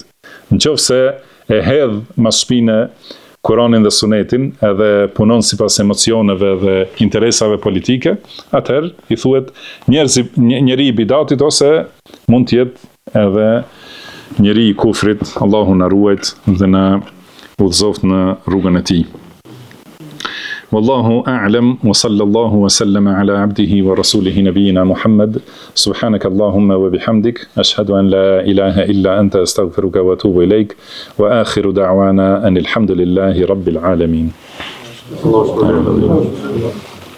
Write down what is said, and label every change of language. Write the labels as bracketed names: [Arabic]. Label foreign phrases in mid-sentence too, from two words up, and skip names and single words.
[Albanian] Nëse e hedh mas shpinë Kur'anin dhe Sunetin edhe punon sipas emocioneve dhe interesave politike, atëherë i thuhet njeri i bidatit ose mund të jetë edhe njeri i kufrit. Allahu na ruajt dhe na udhëzoft në rrugën e tij. [Arabic] والله أعلم وصلى الله وسلم على عبده ورسوله نبينا محمد. سبحانك اللهم وبحمدك أشهد أن لا إله إلا أنت أستغفرك وأتوب إليك وآخر دعوانا أن الحمد لله رب العالمين.